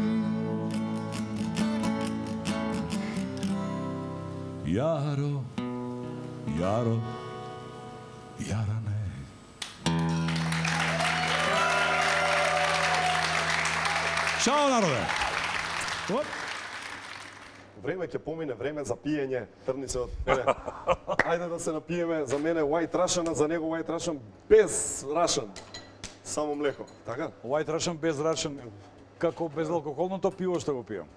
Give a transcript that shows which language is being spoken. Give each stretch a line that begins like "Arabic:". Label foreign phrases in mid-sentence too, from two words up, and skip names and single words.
Serbian: Jaro, Jaro, Jarane. Ćao narode!
Macedonian: Време ќе помине, време за пиење, трнице од мене. Ајде да се напиеме, за мене White Russian, а за него White Russian без Russian. Само млеко, така? White Russian без Russian, како безалкохолното пиво што го пијам.